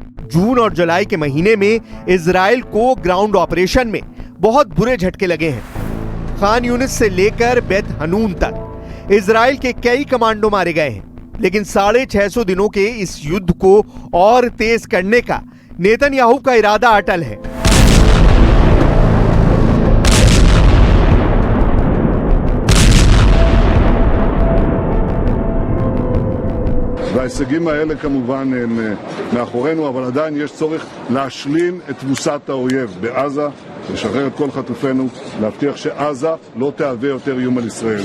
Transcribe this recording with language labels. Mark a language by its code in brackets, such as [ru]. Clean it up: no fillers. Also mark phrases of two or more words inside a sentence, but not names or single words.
[hi] जून और जुलाई के महीने में इजराइल को [en] ground operation [hi] में बहुत बुरे झटके लगे हैं। खान यूनिस से लेकर बेत हनून तक इजराइल के कई कमांडो मारे गए हैं, लेकिन 650 दिनों के इस युद्ध को और तेज करने का नेतन्याहू का इरादा अटल है। [he] וההישגים האלה כמובן הם מאחורינו, אבל עדיין יש צורך להשלים את תבוסת האויב בעזה, לשחרר את כל חטופינו, להבטיח שעזה לא תהווה יותר איום על ישראל.